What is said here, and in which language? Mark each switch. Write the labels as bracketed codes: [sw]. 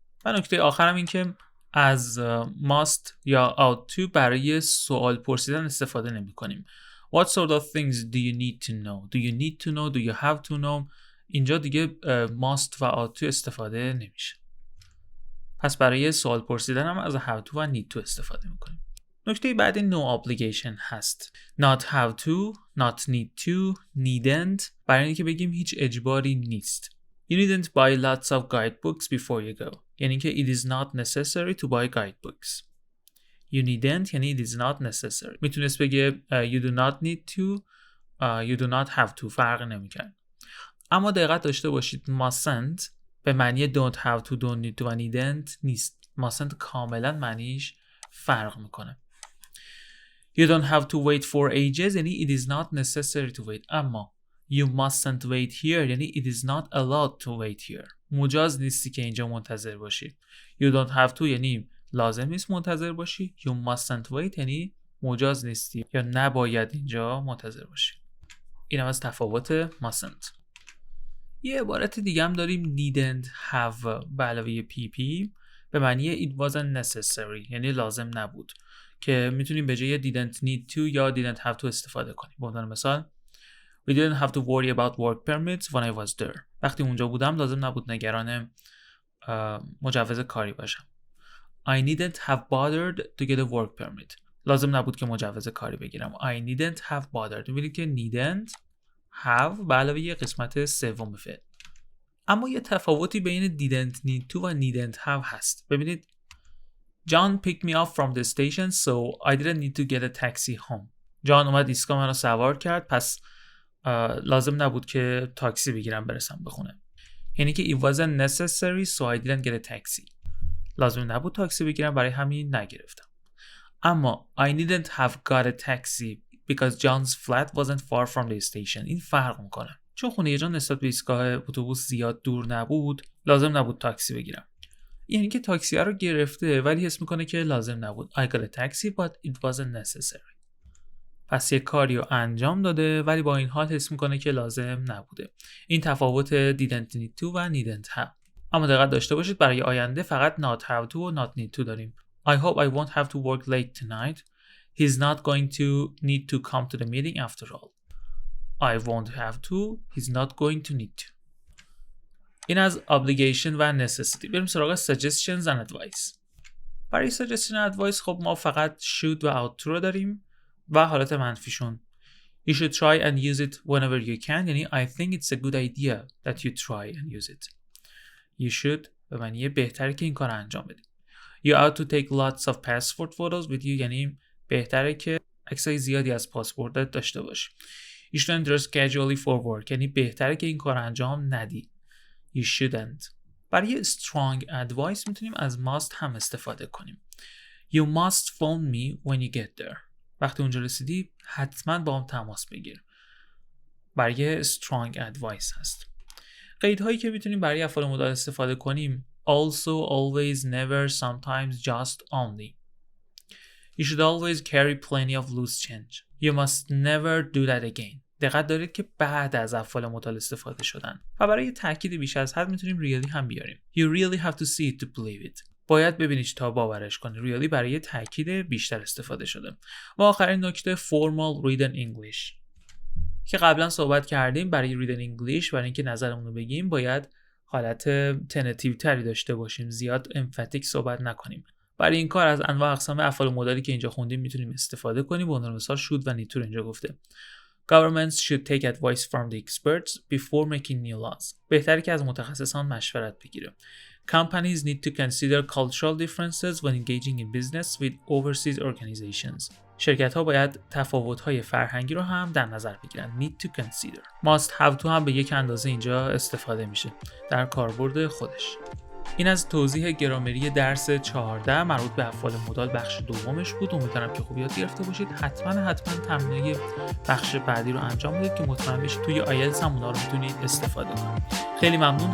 [fa] و نکته آخرم این که از must یا ought to برای سوال پرسیدن استفاده نمی کنیم. [en] What sort of things do you need to know? Do you need to know? Do you have to know? [fa] اینجا دیگه must و ought to استفاده نمیشه. پس برای سوال پرسیدن هم از have to و need to استفاده میکنیم. نکته بعدی no obligation هست. [en] Not have to, not need to, needn't. [fa] برای اینکه بگیم هیچ اجباری نیست. [en] You needn't buy lots of guidebooks before you go. [fa] یعنی که [en] it is not necessary to buy guidebooks. You needn't یعنی it is not necessary. [fa] میتونست بگه [en] you do not need to, you do not have to. [fa] فرق نمیکنه. اما دقت داشته باشید mustn't به معنی [en] don't have to, don't need to [fa] و needn't نیست. mustn't کاملا معنیش فرق میکنه. [en] You don't have to wait for ages یعنی it is not necessary to wait. اما You mustn't wait here یعنی it is not allowed to wait here. [fa] مجاز نیستی که اینجا منتظر باشی. [en] You don't have to [fa] یعنی لازم نیست منتظر باشی. You mustn't wait یعنی مجاز نیستی یا نباید اینجا منتظر باشی. این هم از تفاوت mustn't. یه عبارت دیگه هم داریم didn't have به علاوه pp به معنی [en] it wasn't necessary [fa] یعنی لازم نبود که میتونیم به جای didn't need to یا didn't have to استفاده کنیم. به عنوان مثال [en] We didn't have to worry about work permits when I was there. [fa] وقتی اونجا بودم لازم نبود نگران مجوز کاری باشم. [en] I needn't have bothered to get a work permit. [fa] لازم نبود که مجوز کاری بگیرم. [en] I needn't have bothered. [fa] می‌بینید که needn't have به علاوه یه قسمت سوم فعل. اما یه تفاوتی بین didn't need to و needn't have هست. [en] ببینید John picked me up from the station so I didn't need to get a taxi home. [fa] جان اومد ایستگاه منو سوار کرد پس لازم نبود که تاکسی بگیرم برسم به خونه. یعنی که [en] it wasn't necessary so I didn't get a taxi. [fa] لازم نبود تاکسی بگیرم برای همین نگرفتم. [en] اما I didn't have got a taxi because John's flat wasn't far from the station. [fa] این فرق میکنه. چون خونه جان نسبت به ایستگاه اتوبوس زیاد دور نبود لازم نبود تاکسی بگیرم. یعنی که تاکسی رو گرفته ولی حس میکنه که لازم نبود. [en] I got a taxi but it wasn't necessary. [fa] پس یک کاری رو انجام داده ولی با این حال حس میکنه که لازم نبوده. این تفاوت didn't need to و needn't have. اما دقت داشته باشید برای آینده فقط not have to و not need to داریم. [en] I hope I won't have to work late tonight. He's not going to need to come to the meeting after all. I won't have to. He's not going to need to. [fa] این از obligation و necessity. بریم سراغ suggestions and advice. برای suggestion and advice خب ما فقط should و ought رو داریم و حالت منفیشون. [en] You should try and use it whenever you can. یعنی I think it's a good idea that you try and use it. [fa] You should به معنی بهتره که این کار انجام بدید. [en] You ought to take lots of passport photos with you. [fa] یعنی بهتره که عکسای زیادی از پاسپورتت داشته باشی. [en] You shouldn't dress casually for work. [fa] یعنی بهتره که این کار انجام ندی. [en] You shouldn't. [fa] برای strong advice میتونیم از must هم استفاده کنیم. [en] You must phone me when you get there. [fa] وقتی اونجا رسیدی حتما با هم تماس بگیر. برای strong advice هست. قیدهایی که میتونیم برای افعال مدال استفاده کنیم also, always, never, sometimes, just, only. [en] You should always carry plenty of loose change. You must never do that again. [fa] دقت دارید که بعد از افعال مدال استفاده شدن. و برای تاکید بیش از حد میتونیم really هم بیاریم. [en] You really have to see it to believe it. [fa] باید ببینید تا باورش کنید. really برای تاکید بیشتر استفاده شده. و آخرین نکته formal written English که قبلا صحبت کردیم. برای written English برای اینکه نظرمون رو بگیم باید حالت تنتیو تری داشته باشیم. زیاد امفاتیک صحبت نکنیم. برای این کار از انواع اقسام افعال مدالی که اینجا خوندیم میتونیم استفاده کنیم. به عنوان مثال should و need to اینجا گفته. [en] Governments should take advice from the experts before making new laws. [fa] بهتره که از متخصصان مشورت بگیره. [en] Companies need to consider cultural differences when engaging in business with overseas organizations. [fa] شرکت‌ها باید تفاوت‌های فرهنگی رو هم در نظر بگیرن. [en] Need to consider. [fa] Must have to هم به یک اندازه اینجا استفاده میشه در کاربرد خودش. این از توضیح گرامری درس 14 مربوط به افعال مدال بخش دومش بود. امیدوارم که خوب یاد گرفته باشید. حتما تمرینای بخش بعدی رو انجام بدید که مطمئن بشید توی آیلتس هم اونا رو میتونید استفاده کنید. خیلی ممنون.